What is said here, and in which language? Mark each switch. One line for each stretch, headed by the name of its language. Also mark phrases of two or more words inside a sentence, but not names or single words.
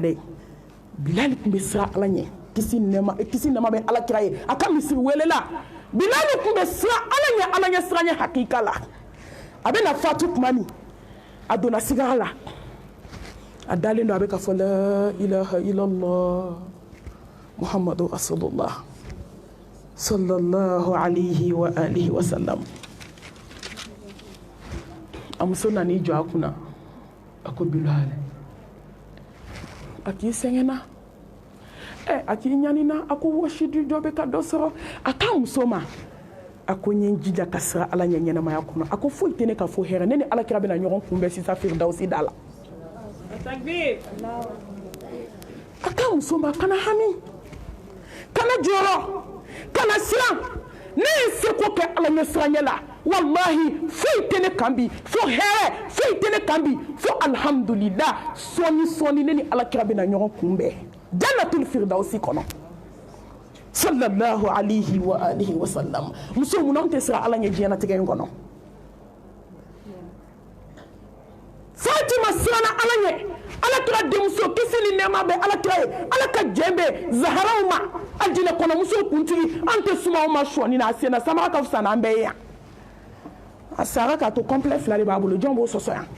Bambara: dɛ bilal tun bɛ siran ala ɲɛ kisi nɛma bɛ ala kira ye a ka misiri welela bilal tun bɛ siran ala ɲɛ siran ɲɛ hakika la a bɛna fatu tuma min a donna sigara la a dalen don a bɛ ka fɔ
Arabic: لا إله إلا الله محمد رسول الله صلى الله عليه وعلى آله وسلم
Bambara: a muso nan'i jɔ a kunna a ko bilal a k'i sɛgɛnna a k'i ɲanina a ko wɔsidi dɔ bɛ ka dɔ sɔrɔ a k'a muso ma a ko n ye n jija ka sira ala ɲɛ ɲɛnamaya kɔnɔ a ko foyi tɛ ne ka fo hɛrɛ ne ni alakira bɛna ɲɔgɔn kunbɛn sisan firidausi da la a ka muso ma kana hami kana jɔrɔ kana siran ne ye seko kɛ ala ɲɛ siranɲɛ la wallahi foyi tɛ ne kan bi fo hɛrɛ foyi tɛ ne kan bi fo alhamdulillah sɔɔni ne ni alakira bɛna ɲɔgɔn kunbɛn jannatul firdausi kɔnɔ
Arabic: صلى الله عليه وعلى آله وسلم
Bambara: muso mun tɛ sira ala ɲɛ diɲɛnatigɛ in kɔnɔ Fatima siranna ala ɲɛ alakira denmuso kisi ni nɛɛma bɛ alakira ye ala ka jɛn bɛ zaharaw ma a jinɛ kɔnɔmuso kuntigi an tɛ suma o ma sɔɔni na a senna samara ka fisa n'an bɛɛ ye yan a sara k'a to complet fila de b'a bolo jɔn b'o sɔsɔ